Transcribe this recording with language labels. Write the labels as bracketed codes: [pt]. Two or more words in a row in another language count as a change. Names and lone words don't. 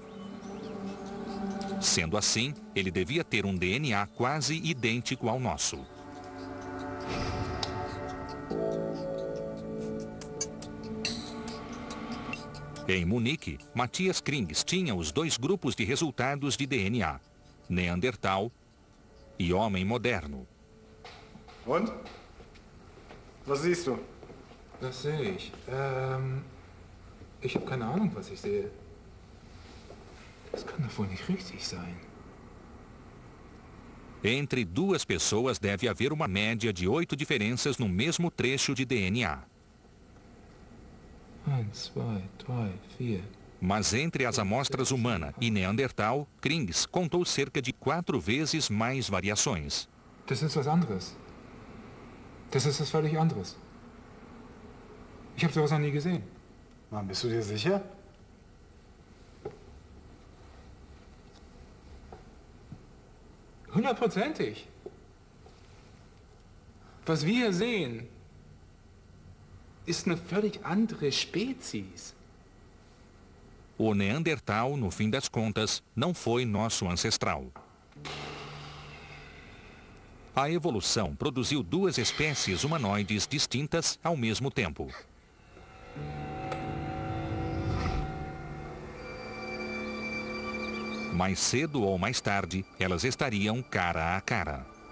[pt] Sendo assim, ele devia ter um DNA quase idêntico ao nosso. Em Munique, Matthias Krings tinha os 2 grupos de resultados de DNA, Neandertal e homem moderno. [de] Und? Was siehst du? Was sehe ich? Ich habe keine Ahnung, was ich sehe. Das kann doch wohl nicht richtig sein. [pt] Entre 2 pessoas deve haver uma média de 8 diferenças no mesmo trecho de DNA. 1, 2, 3, 4. Mas entre as amostras humana e Neandertal, Krings contou cerca de 4 vezes mais variações. [de] Das ist was anderes. Das ist was völlig anderes. Ich habe sowas noch nie gesehen. Mann, bist du dir sicher? Hundertprozentig. Was wir hier sehen, ist eine völlig andere Spezies. [pt] O Neandertal, no fim das contas, não foi nosso ancestral. A evolução produziu 2 espécies humanoides distintas ao mesmo tempo. Mais cedo ou mais tarde, elas estariam cara a cara.